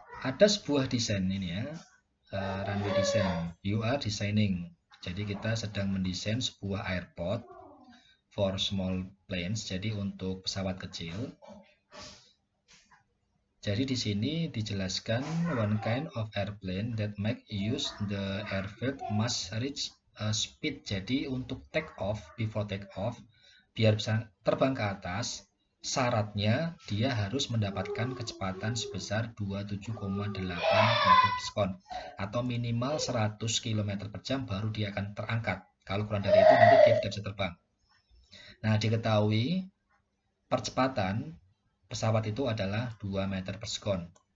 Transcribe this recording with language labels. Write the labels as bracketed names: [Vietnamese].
[Indonesian] Ada sebuah desain ini ya, [English] runway design. You are designing. [Indonesian] Jadi kita sedang mendesain sebuah airport [English] for small planes. [Indonesian] Jadi untuk pesawat kecil. Jadi di sini dijelaskan [English] one kind of airplane that make use the airfield must reach a speed. [Indonesian] Jadi untuk take off, [English] before take off, [Indonesian] biar bisa terbang ke atas, syaratnya dia harus mendapatkan kecepatan sebesar 27,8 meter per sekon atau minimal 100 km per jam baru dia akan terangkat. Kalau kurang dari itu nanti dia tidak bisa terbang. Nah, diketahui percepatan pesawat itu adalah 2 meter per sekon.